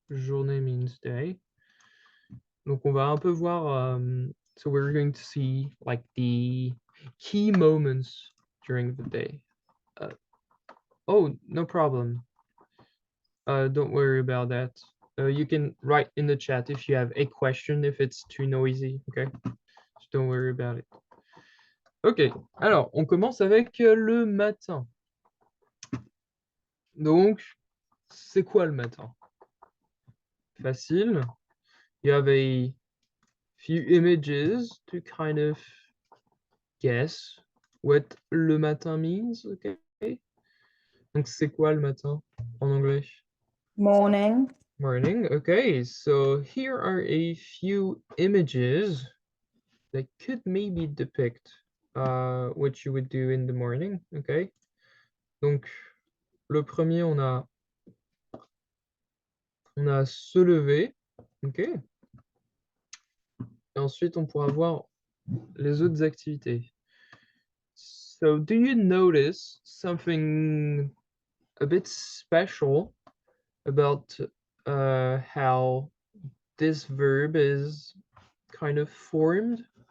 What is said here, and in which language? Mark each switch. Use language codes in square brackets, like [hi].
[en] Journée means day. [fr] Donc on va un peu voir, [en] so we're going to see like the key moments during the day. Oh, no problem. Don't worry about that. You can write in the chat if you have a question, if it's too noisy, okay? Just don't worry about it. [fr] Ok, alors on commence avec le matin. Donc, c'est quoi le matin? Facile. [en] You have a few images to kind of guess what le matin means, okay? [fr] Donc, c'est quoi le matin en anglais? [en] Morning. Morning, okay. So here are a few images that could maybe depict what you would do in the morning, okay? [fr] Donc, le premier, on a se lever, ok? Et ensuite, on pourra voir les autres activités. [en] So, do you notice something a bit special about how this verb is kind of formed?